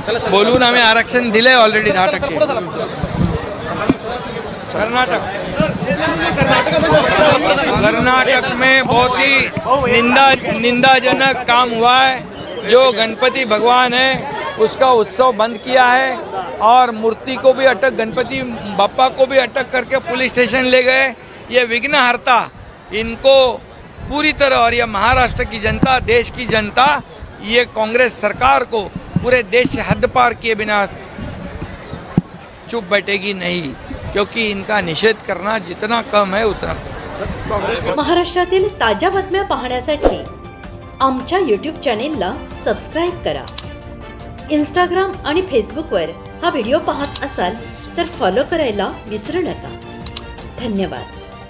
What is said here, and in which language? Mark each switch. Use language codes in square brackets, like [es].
[mr] बोलून आम्ही आरक्षण दिले ऑलरेडी 10%। [hi] कर्नाटक में बहुत ही निंदाजनक काम हुआ है। जो गणपति भगवान है उसका उत्सव बंद किया है और मूर्ति को भी अटक, गणपति बप्पा को भी अटक करके पुलिस स्टेशन ले गए। ये विघ्नहर्ता इनको पूरी तरह, और ये महाराष्ट्र की जनता, देश की जनता, ये कांग्रेस सरकार को पूरे देश से हद पार किए बिना चुप बैठेगी नहीं, क्योंकि इनका निषेध करना जितना कम है उतना। [mr] महाराष्ट्रातील ताज्या बातम्या पाहण्यासाठी आमच्या YouTube चॅनेलला सबस्क्राईब करा। इंस्टाग्राम आणि फेसबुकवर हा व्हिडिओ पाहत असाल तर फॉलो करायला विसरू नका। धन्यवाद।